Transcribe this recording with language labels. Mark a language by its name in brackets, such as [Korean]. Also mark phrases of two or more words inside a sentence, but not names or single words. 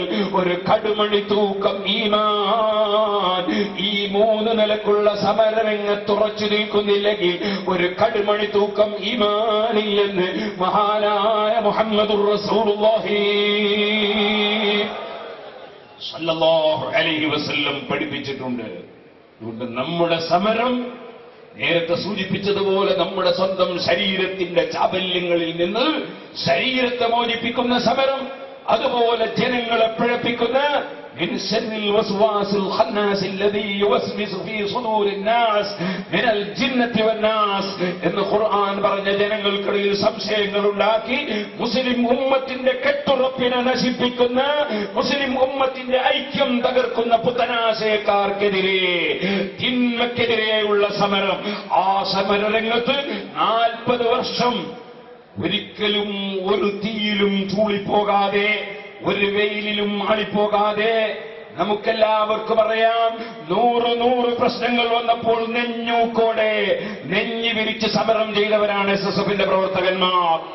[Malayalam] ഒരു കടുമണി തൂക്കം ഈമാൻ ഈ മൂന്ന് നിലക്കുള്ള സമരരംഗത്ത് ഉറച്ചു നിൽക്കുന്നില്ലെങ്കിൽ ഒരു കടുമണി തൂക്കം ഈമാനില്ലെന്ന് മഹാനായ മുഹമ്മദുർ റസൂലുള്ളാഹി [Arabic] صلى الله عليه وسلم [Malayalam] പഠിപ്പിച്ചിട്ടുണ്ട്. അതുകൊണ്ട് നമ്മുടെ സമരം നേരത്തെ സൂചിപ്പിച്ചതുപോലെ നമ്മുടെ സ്വന്തം ശരീരത്തിന്റെ ചാബല്യങ്ങളിൽ നിന്ന് ശരീരത്തെ മോചിപ്പിക്കുന്ന സമരം, അതുപോലെ ജനങ്ങളെ പിഴപ്പിക്കുന്ന [Arabic] من شر الوسواس الخناس الذي يوسوس في صدور الناس من الجنة والناس [Malayalam] എന്ന് ഖുർആൻ പറഞ്ഞ ജനങ്ങൾക്കിടയിൽ സംശയങ്ങൾ ഉണ്ടാക്കി മുസ്ലിം ഉമ്മത്തിന്റെ കെട്ടുറപ്പിനെ നശിപ്പിക്കുന്ന മുസ്ലിം ഉമ്മത്തിന്റെ ഐക്യം തകർക്കുന്ന പുത്തനാശയക്കാർക്കെതിരെ തിന്മക്കെതിരെയുള്ള സമരം. ആ സമരരംഗത്ത് 40 വർഷം ഒരിക്കലും ഒരു തീയിലും ചൂളിപ്പോകാതെ ഒരു വെയിലിലും ആളിപ്പോകാതെ നമുക്കെല്ലാവർക്കും അറിയാം, 100 പ്രശ്നങ്ങൾ വന്നപ്പോൾ നെഞ്ഞൂക്കോടെ നെഞ്ഞി വിരിച്ച് സമരം ചെയ്തവരാണ് SSFന്റെ പ്രവർത്തകന്മാർ.